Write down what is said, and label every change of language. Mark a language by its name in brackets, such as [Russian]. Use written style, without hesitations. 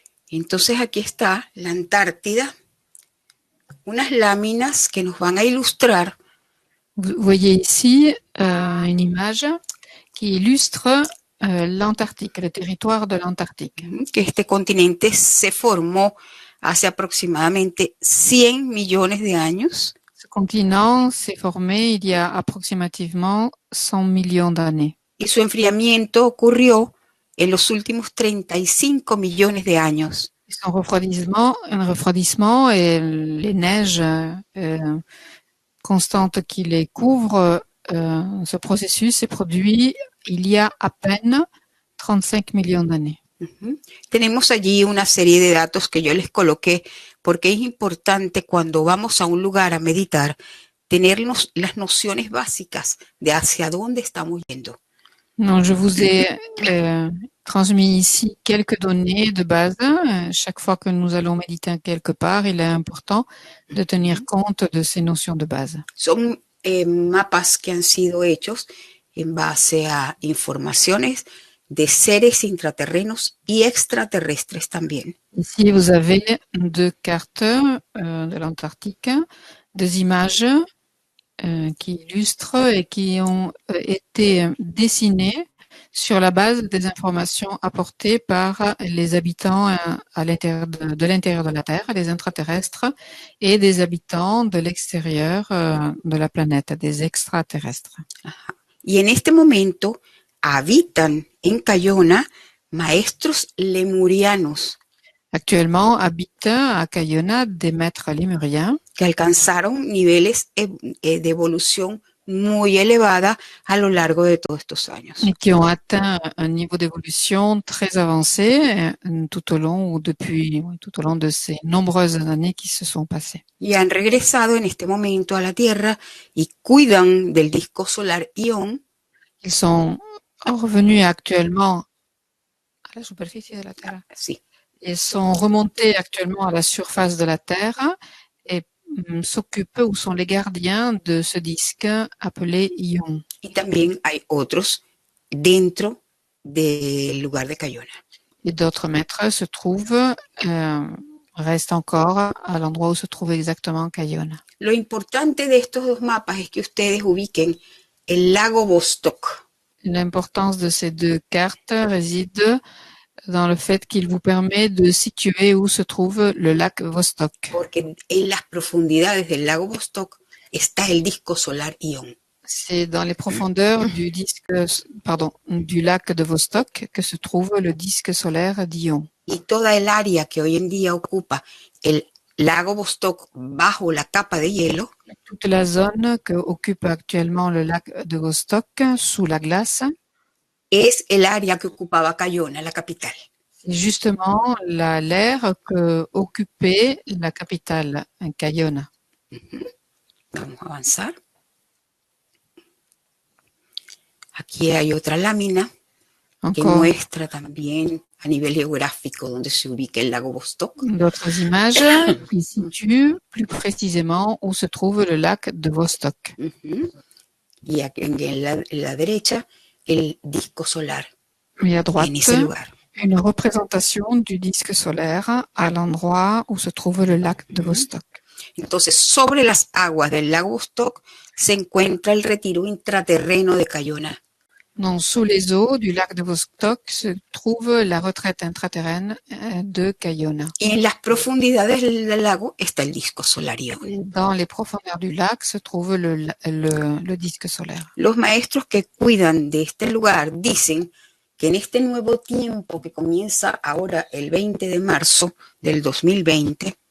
[Spanish] Entonces aquí está la Antártida, unas láminas que nos van a ilustrar. [French] Vous voyez ici une image qui illustre l'Antarctique, le territoire de l'Antarctique. [Spanish] Que este continente se formó hace aproximadamente 100 millones de años. [French] Ce continent s'est formé il y a approximativement 100 millions d'années. [Spanish] Y su enfriamiento ocurrió en los últimos 35 millones de años. [French] Un refroidissement et les neiges constantes qui les couvrent, ce processus s'est produit il y a à peine 35 millions d'années. [Spanish] Tenemos allí una serie de datos que yo les coloqué porque es importante cuando vamos a un lugar a meditar tener las nociones básicas de hacia dónde estamos yendo. [French] Non, je vous ai transmis ici quelques données de base. Chaque fois que nous allons méditer quelque part, il est important de tenir compte de ces notions de base. [Spanish] Son mapas que han sido hechos en base a informaciones de seres intraterrenos y extraterrestres también. [French] Ici, vous avez deux cartes de l'Antarctique, des images qui illustrent et qui ont été dessinées sur la base des informations apportées par les habitants à l'intérieur de l'intérieur de la Terre, les intraterrestres, et des habitants de l'extérieur de la planète, des extraterrestres. Ajá. [Spanish] Y en este momento habitan en Cayona maestros lemurianos [French] Actuellement habitent à Cayona des maîtres lémuriens [Spanish] que alcanzaron niveles de evolución muy elevada a lo largo de todos estos años. [French] et qui ont atteint un niveau d'évolution très avancé tout au long ou tout au long de ces nombreuses années qui se sont passées. [Spanish] Y han regresado en este momento a la Tierra y cuidan del disco solar Ion. [French] Ils sont revenus actuellement à la superficie de la Terre. [Spanish] Sí. [French] Ils sont remontés actuellement à la surface de la Terre et s'occupent ou sont les gardiens de ce disque appelé Ion. [Spanish] Y también hay otros dentro del lugar de Cayona. [French] Et d'autres maîtres se trouvent, restent encore à l'endroit où se trouve exactement Cayona. [Spanish] Lo importante de estos dos mapas es que ustedes ubiquen el lago Vostok. [French] L'importance de ces deux cartes réside dans le fait qu'il vous permet de situer où se trouve le lac Vostok. [Spanish] Porque en las profundidades del lago Vostok está el disco solar Ion. [French] C'est dans les profondeurs du lac de Vostok que se trouve le disque solaire d'Ion. [Spanish] Y toda el área que hoy en día ocupa el lago Vostok bajo la capa de hielo [French] Toute la zone que occupe actuellement le lac de Vostok sous la glace, [Spanish] es el área que ocupaba Cayona, la capital. [French] c'est justement l'aire que occupait la capitale, Cayona. [Spanish] Vamos a avanzar. Aquí hay otra lámina que [French] Encore [Spanish] muestra también a nivel geográfico donde se ubica el lago Vostok. [French] d'autres images qui situent plus précisément où se trouve le lac de Vostok. [Spanish] Y aquí en la derecha el disco solar [French] Et à droite, [Spanish] en ese lugar. [French] une représentation du disque solaire à l'endroit où se trouve le lac de Vostok. [Spanish] Entonces, sobre las aguas del lago Vostok se encuentra el retiro intraterreno de Cayona. [French] Donc, sous les eaux du lac de Vostok se trouve la retraite intraterrène de Cayona. [Spanish] Y en las profundidades del lago está el disco solar Ion. [French] Et dans les profondeurs du lac se trouve le disque solaire. [Spanish] Los maestros que cuidan de este lugar dicen que en este nuevo tiempo que comienza ahora el 20 de marzo del 2020,